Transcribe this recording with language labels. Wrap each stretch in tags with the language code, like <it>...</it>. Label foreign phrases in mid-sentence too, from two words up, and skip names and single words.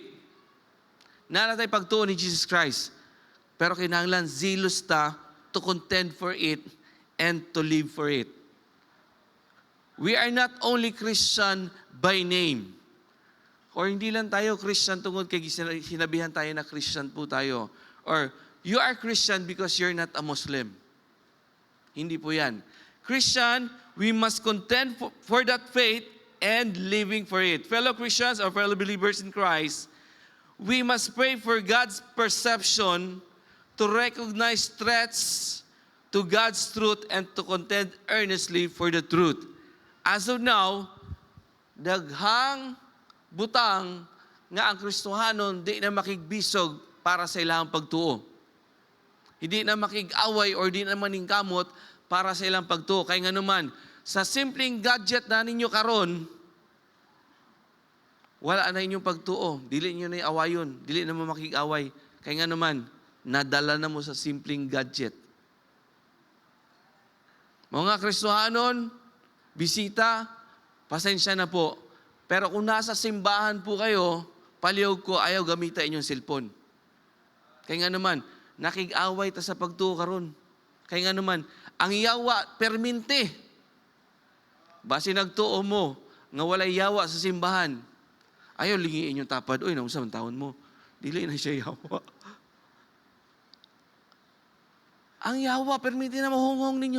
<ceb>Nalatay pagtuo ni Jesus Christ. Pero kinahanglan</ceb> <en>zealous ta to contend for it and to live for it. We are not only Christian by name.</en> <tl>Or hindi lang tayo Christian tungkol kay sinabihan tayo na Christian po tayo.</tl> <en>Or you are Christian because you're not a Muslim.</en> <tl>Hindi po yan.</tl> <en>Christian, we must contend for that faith and living for it. Fellow Christians or fellow believers in Christ, we must pray for God's perception to recognize threats to God's truth and to contend earnestly for the truth. As of now,</en> <ceb>daghang butang nga ang Kristohanon di na makigbisog para sa ilang pagtuo.</ceb> <tl>Hindi na makig-away</tl> <ceb>or di na maningkamot para sa ilang pagtuo.</ceb> <tl>Kaya nga naman,</tl> <ceb>sa simpleng gadget na ninyo karon, wala na inyong pagtuo. Dili nyo na awayon. Dili na mo makig-away.</ceb> <tl>Kaya nga naman,</tl> <ceb>nadala na mo sa simpleng gadget. Mga Kristohanon, bisita, pasensya na po.</ceb> <tl>Pero kung nasa simbahan po kayo,</tl> <ceb>palihog ko, ayaw</ceb> <tl>gamitin inyong cellphone. Kaya nga naman,</tl> <ceb>nakig-away ta sa pagtuo karon.</ceb> <tl>Kaya nga naman, ang yawa, perminte.</tl> <ceb>Basi nagtuo mo, nga walay yawa sa simbahan. Ayaw lingi inyong tapad, uy, naunsa man taon mo. Dili na siya yawa. Ang yawa, perminte na mahunghong ninyo.</ceb>